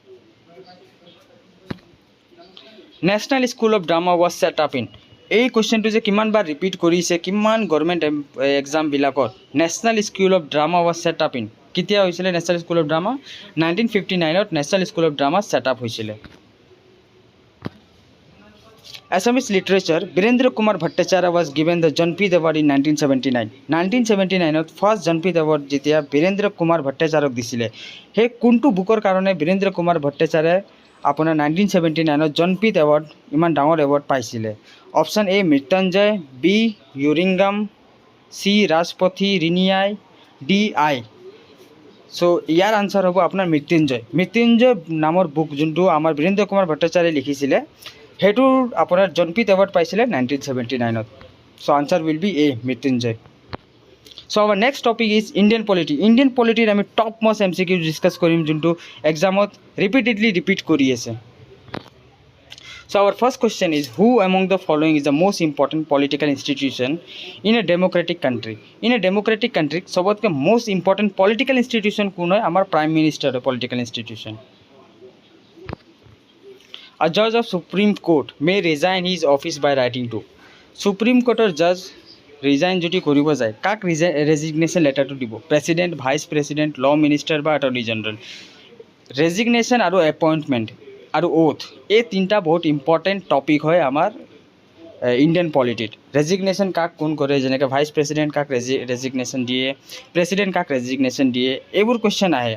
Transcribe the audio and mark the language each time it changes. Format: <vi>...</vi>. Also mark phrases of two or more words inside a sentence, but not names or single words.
<en>National School of Drama was set up in?</en> <as>এই কুৱেশ্যনটো যে কিমানবাৰ ৰিপিট কৰিছে কিমান</as> <en>government examবিলাকত। National School of Drama was set up in?</en> <as>কেতিয়া হৈছিলে নেশ্যনেল স্কুল অফ ড্ৰামা? 1959ত নেশ্যনেল স্কুল অফ ড্ৰামা</as> <en>set up</en> <as>হৈছিলে।</as> <en>Assamese literature, Birendra Kumar Bhattacharya was given the Jnanpith Award in 1979.</en> <as>1979ত ফাৰ্ষ্ট জনপীঠ এৱাৰ্ড যেতিয়া বীৰেন্দ্ৰ কুমাৰ ভট্টাচাৰ্যক দিছিলে, সেই কোনটো বুকৰ কাৰণে বীৰেন্দ্ৰ কুমাৰ ভট্টাচাৰ্যই আপোনাৰ 1979ত জনপীঠ এৱাৰ্ড ইমান ডাঙৰ এৱাৰ্ড পাইছিলে? অপশ্যন A মৃত্যুঞ্জয়, B ইউৰিংগাম, C ৰাজপথী ৰিনিয়াই, D I। চ' ইয়াৰ আনচাৰ হ'ব আপোনাৰ মৃত্যুঞ্জয় নামৰ বুক যোনটো আমাৰ বীৰেন্দ্ৰ কুমাৰ ভট্টাচাৰ্যই লিখিছিলে, সেইটোৰ আপোনাৰ জনপীঠ এৱাৰ্ড পাইছিলে 1979ত।</as> <en>So answer will be A মৃত্যুঞ্জয়।</en> <as>চ' আমাৰ</as> <en>next topic is Indian polity. Indian polityত</en> <as>আমি</as> <en>top most MCQ discuss</en> <as>কৰিম যোনটো এক্সামত ৰিপিট কৰি আছে।</as> <en>চ' our first question is who among the following is the most important political institution in a democratic country? In a democratic country চবতকৈ most important political institution</en> <as>কোন হয়?</as> <en>আমাৰ prime minister political institution. A judge of Supreme Court may resign his office by writing to?</en> <as>Supreme Courtৰ</as> <en>judge resign</en> <as>যদি কৰিব যায় কাক</as> <en>resignation letterটো</en> <as>দিব?</as> <en>President, Vice President, Law Minister</en> <as>বা</as> <en>Attorney General?</en> <as>ৰেজিগনেশ্যন আৰু এপইণ্টমেণ্ট আৰু ওথ এই তিনিটা বহুত</as> <en>important topic</en> <as>হয় আমাৰ</as> <en>Indian polityত।</en> <as>ৰেজিগনেশ্যন কাক কোন কৰে, যেনেকৈ</as> <en>Vice President</en> <as>কাক ৰেজিগনেশ্যন দিয়ে, প্ৰেচিডেণ্ট কাক ৰেজিগনেশ্যন দিয়ে, এইবোৰ কুৱেশ্যন আহে।</as>